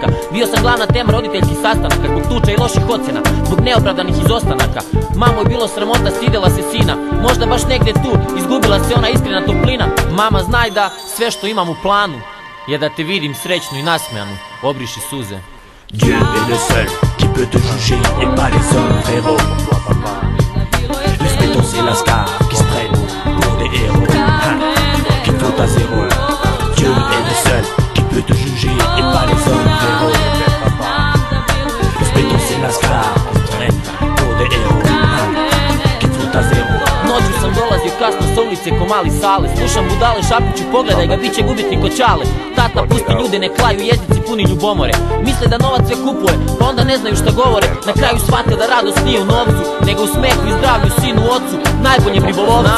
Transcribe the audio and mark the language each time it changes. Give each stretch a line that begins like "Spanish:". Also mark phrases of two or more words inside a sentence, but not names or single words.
Serbian: Bio sam glavna tema roditeljskih sastanaka, zbog tuča i loših ocena, zbog neopravdanih izostanaka. Mamo je bilo sramota, stidela se sina, možda baš negde tu izgubila se ona iskrena toplina. Mama, znaj da sve što imam u planu je da te vidim srećnu i nasmejanu, obriši suze.
French: Dieu est le seul qui peut te juger et pas les hommes, frérot. Les bétons c'est lascar qui se prennent pour des héros, qui font à zéro. Dieu est le seul qui peut te juger et pas les hommes, frérot. Les bétons c'est lascar qui se prennent pour des héros, qui font à zéro.
Serbian: Noću sam dolazio kasno sa ulice ko mali Sale, slušam budale šapuću, pogledaj ga, bit će gubitnik od Čale. Tata pusti ljude ne klaju, jezici puni ljubomore, misle da novac sve kupuje, pa onda ne znaju šta govore. Na kraju shvate da radost nije u novcu, nego u smehu i zdravlju, sinu, ocu, najboljem ribolovcu.